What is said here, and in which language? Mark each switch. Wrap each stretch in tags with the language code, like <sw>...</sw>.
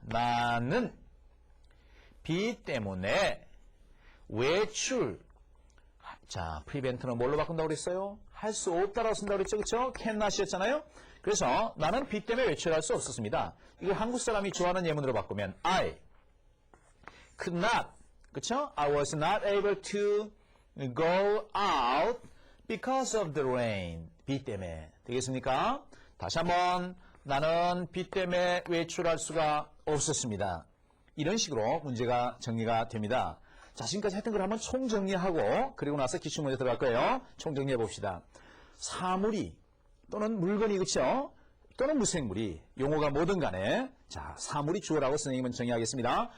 <ko>나는 비 때문에 외출. 자, prevent는 뭘로 바꾼다고 그랬어요? 할 수 없다라고 쓴다고 그랬죠? 그렇죠? cannot이었잖아요. 그래서 나는 비 때문에 외출할 수 없었습니다. 이거 한국 사람이 좋아하는 예문으로 바꾸면</ko> <en>I could not.</en> <ko>그렇죠?</ko> <en>I was not able to go out because of the rain.</en> <ko>비 때문에. 되겠습니까? 다시 한번 나는 비 때문에 외출할 수가 없었습니다. 이런 식으로 문제가 정리가 됩니다. 자, 지금까지 했던 걸 한번 총정리하고 그리고 나서 기출문제 들어갈 거예요. 총정리해 봅시다. 사물이 또는 물건이 그렇죠? 또는 무생물이 용어가 뭐든 간에 자, 사물이 주어라고 선생님은 정의하겠습니다.</ko>